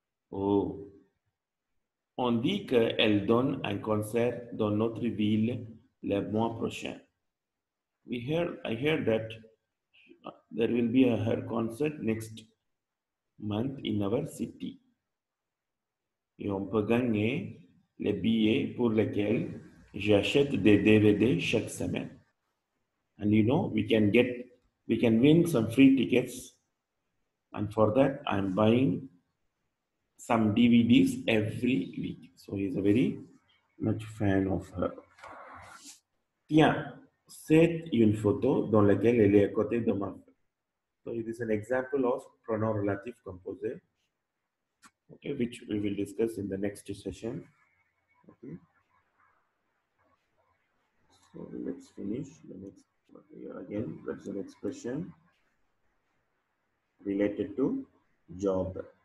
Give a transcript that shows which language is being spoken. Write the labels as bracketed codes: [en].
[fr] Oh, on dit qu'elle donne un concert dans notre ville le mois prochain. [en] I hear that there will be her concert next month in our city. [fr] Et on peut gagner les billets pour lesquels j'achète des DVD chaque semaine. [en] And you know, we can win some free tickets. And for that, I'm buying some DVDs every week. So he's a very much fan of her. [fr] Tiens, c'est une photo dans laquelle elle est à côté de ma. [en] So it is an example of pronoun relative composite, okay, which we will discuss in the next session. Okay, so let's finish the next. Here again, that's an expression related to job.